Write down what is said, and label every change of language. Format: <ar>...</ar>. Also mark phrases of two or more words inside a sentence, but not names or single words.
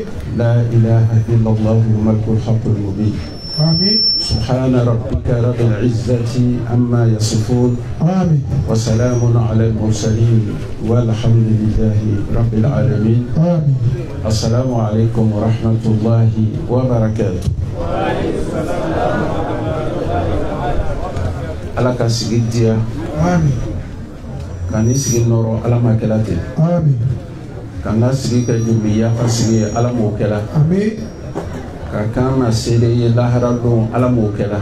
<ar>لا إله إلا الله ملك الحق المبين آمين. سبحان ربك رب العزة عما يصفون آمين. وسلام على المرسلين والحمد لله رب العالمين آمين. السلام عليكم ورحمة الله وبركاته.</ar> <bm>Ala ka sigi diya. Amin. Ka ni sigi nɔrɔ Ala ma kɛla ten. Amin. Ka n ka sigi kɛ jurumiya ka sigi ye Ala m'o kɛla. Amin. Ka kan na seere ye lahara don Ala m'o kɛla.</bm>